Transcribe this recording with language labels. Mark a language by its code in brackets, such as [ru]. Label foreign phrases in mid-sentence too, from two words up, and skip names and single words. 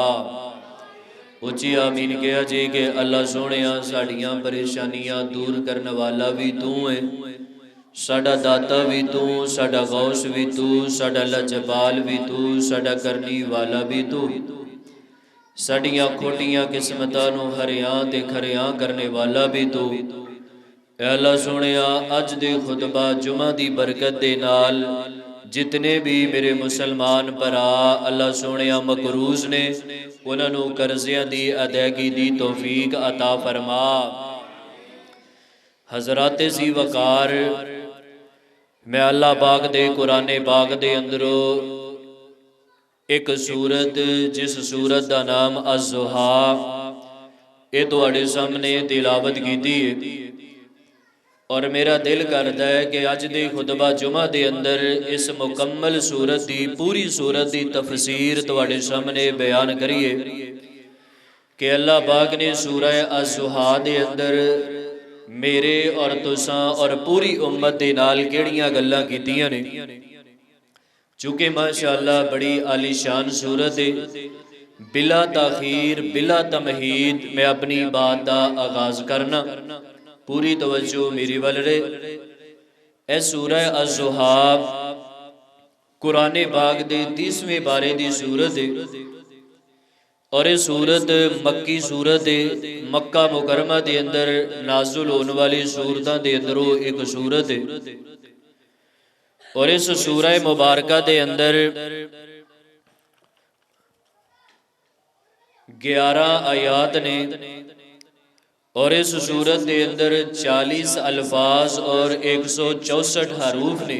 [pa] ਉੱਚੀ ਆਮੀਨ ਕਿਹਾ ਜੇ ਕਿ ਅੱਲਾ ਸੋਹਣਿਆ ਸਾਡੀਆਂ ਪਰੇਸ਼ਾਨੀਆਂ ਦੂਰ ਕਰਨ ਵਾਲਾ ਵੀ ਤੂੰ ਹੈ, ਸਾਡਾ ਦਾਤਾ ਵੀ ਤੂੰ, ਸਾਡਾ ਗੌਸ ਵੀ ਤੂੰ, ਸਾਡਾ ਲਜਪਾਲ ਵੀ ਤੂੰ, ਸਾਡਾ ਕਰਨੀ ਵਾਲਾ ਵੀ ਤੂੰ, ਸਾਡੀਆਂ ਖੋਟੀਆਂ ਕਿਸਮਤਾਂ ਨੂੰ ਹਰਿਆਂ ਤੇ ਖਰਿਆਂ ਕਰਨੇ ਵਾਲਾ ਵੀ ਤੂੰ। ਐ ਅੱਲਾ ਸੋਹਣਿਆ ਅੱਜ ਦੇ ਖੁਤਬਾ ਜੁਮਾ ਦੀ ਬਰਕਤ ਦੇ ਨਾਲ ਜਿਤਨੇ ਵੀ ਮੇਰੇ ਮੁਸਲਮਾਨ ਭਰਾ ਅੱਲਾ ਸੋਹਣਿਆ ਮਕਰੂਜ਼ ਨੇ ਉਹਨਾਂ ਨੂੰ ਕਰਜ਼ਿਆਂ ਦੀ ਅਦਾਇਗੀ ਦੀ ਤੌਫੀਕ عطا ਫਰਮਾ। حضرات ذی وقار میں اللہ پاک دے قرآن پاک دے اندروں ایک سورت جس سورت دا نام الضحیٰ یہ تواڈے سامنے تلاوت کیتی ہے اور [ur] میرا دل کرتا ہے [pa] کہ اج دے خطبہ جمعہ دے اندر اس مکمل سورت دی پوری سورت دی تفسیر تواڈے سامنے بیان کریے کہ اللہ پاک نے سورہ الضحیٰ دے اندر میرے اور تساں اور پوری امت دے نال کیڑیاں گلاں کیتیاں نے۔ چونکہ ماشاءاللہ بڑی عالی شان صورت ہے، بلا تاخیر بلا تمہید میں اپنی بات دا آغاز کرنا، پوری توجہ میری ول رہے۔ اے سورہ الضحیٰ قرآن پاک دے 30ویں بارے دی سورت ہے اور یہ سورت مکی سورت ہے، مکہ مکرمہ دے اندر نازل ہونے والی سورتاں دے اندروں ایک سورت ہے اور اس سورہ مبارکہ دے اندر 11 آیات نے اور اس سورت دے اندر 40 الفاظ اور 164 حروف نے۔